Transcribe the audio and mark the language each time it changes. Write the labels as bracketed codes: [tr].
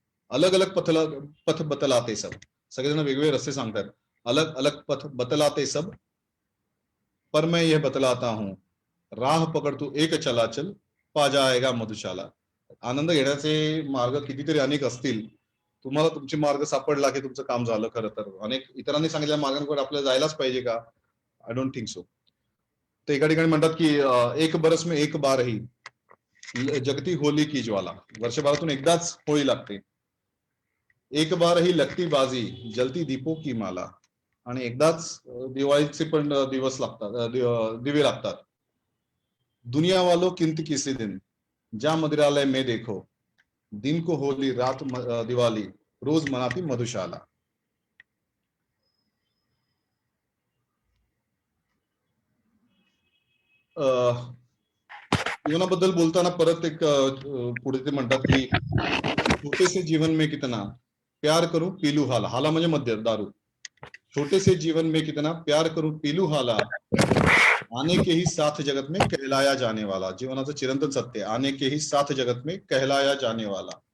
[hi] अलग अलग पथ बतलाते सब, [mr] सगळेजण वेगवेगळे रस्ते सांगतात. [hi] अलग अलग पथ बतलाते सब, पर मैं यह बतलाता हूं, राह पकड तू एक चलाचल, पा जाएगा मधुशाला. [mr] आनंद घेण्याचे मार्ग कितीतरी अनेक असतील, तुम्हाला तुमचे मार्ग सापडला की तुमचं काम झालं. खरं तर अनेक इतरांनी सांगितलेल्या मार्गांकडे आपल्याला जायलाच पाहिजे का? [en] I don't think so. [mr] ते एका ठिकाणी म्हणतात की [hi] एक बरस में एक बार ही जगती होली की ज्वाला, [mr] वर्षभरातून एकदाच होळी लागते. [hi] एक बार ही लगती बाजी, जलती दीपो की माला, [mr] आणि एकदाच दिवाळीचे पण दिवस लागतात, दिवे लागतात. [hi] दुनिया वालो किंत किसी दिन, ज्या मदिरालय में देखो, दिन को होली रात दिवाली, रोज मनाती मधुशाला. [mr] जीवनाबद्दल बोलताना परत एक पुढे ते म्हणतात की [hi] छोटे से जीवन में कितना प्यार करूं पीलू हाला, [mr] हाला म्हणजे मद्य दारू. [hi] छोटे से जीवन में कितना प्यार करूं पीलू हाला, आने के ही साथ जगत में कहलाया जाने वाला. [mr] जीवनाचं चिरंतन सत्य, [hi] आने के ही साथ जगत में कहलाया जाने वाला.